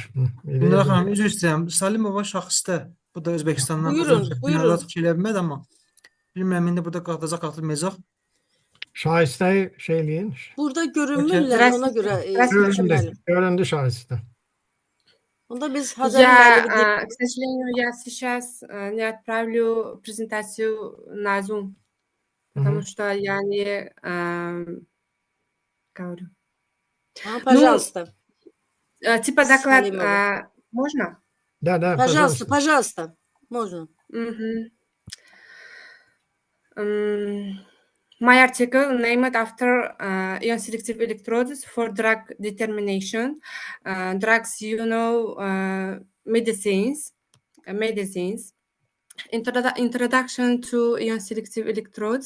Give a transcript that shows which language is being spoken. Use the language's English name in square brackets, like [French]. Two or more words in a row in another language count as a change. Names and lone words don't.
[Azerbaijani] Nalə xanım, üzr istəyirəm. Salimova şaxsda, bu da Özbəkistandan. Buyurun. Çıxış eləyə bilmədi, amma bilmirəm, indi burada qalacaq, qalmayacaq. Şahistəyi eləyin. Burada görünmürlər, ona görə Göründü şahistə. Onda biz Hacıəli müəllimi [Russian] К сожалению, я сейчас не отправлю презентацию на Zoom, потому что я не говорю. Пожалуйста. Типа доклад можно? Да, Пожалуйста. Можно. [English] My article named after ion-selective electrodes for drug determination. Drugs, medicines. Introduction to ion-selective electrodes.